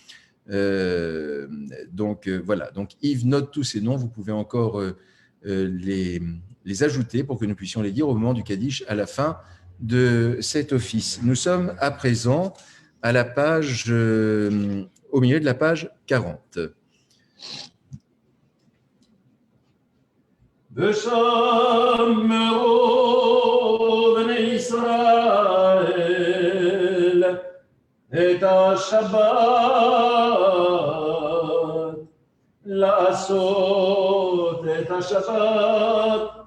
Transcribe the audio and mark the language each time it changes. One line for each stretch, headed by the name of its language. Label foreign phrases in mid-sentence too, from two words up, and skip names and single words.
French: Donc voilà, donc Yves note tous ces noms. Vous pouvez encore les ajouter pour que nous puissions les dire au moment du Kaddish à la fin de cet office. Nous sommes à présent à la page, au milieu de la page 40.
Hebrew: ושמרו בני ישראל את השבת, לעשות את השבת